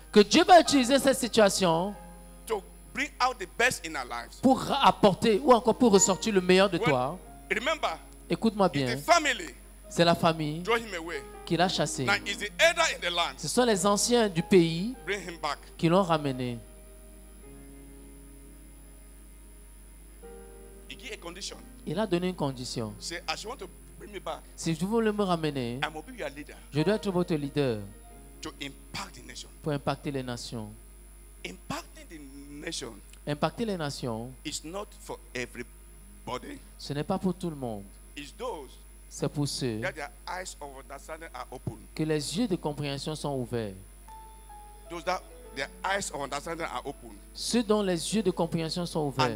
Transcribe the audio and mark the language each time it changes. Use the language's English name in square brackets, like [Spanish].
[French] que Dieu va utiliser cette situation [English] to bring out the best in our lives. [French] pour apporter ou encore pour ressortir le meilleur de toi. [English] Remember, [French] Écoute-moi [English] it's [French] bien. [English] the family [French] C'est la famille [English] draw him away. [French] qui l'a chassé. [English] Now it's the elder in the land [French] Ce sont les anciens du pays [English] bring him back. [French] qui l'ont ramené. [English] He give a condition. [French] Il a donné une condition. [English] Say, as you want to bring me back, [French] Si vous voulez me ramener, [English] I will be your leader [French] je dois être votre leader [English] to impact the nation. [French] pour impacter les nations. [English] Impacting the nation [French] Impacter les nations, [English] is not for everybody. [French] ce n'est pas pour tout le monde. [English] It's those [French] C'est pour ceux [English] that their eyes of understanding are open. [French] que les yeux de compréhension sont ouverts. [English] Those that their eyes of understanding are open. [French] Ceux dont les yeux de compréhension sont ouverts.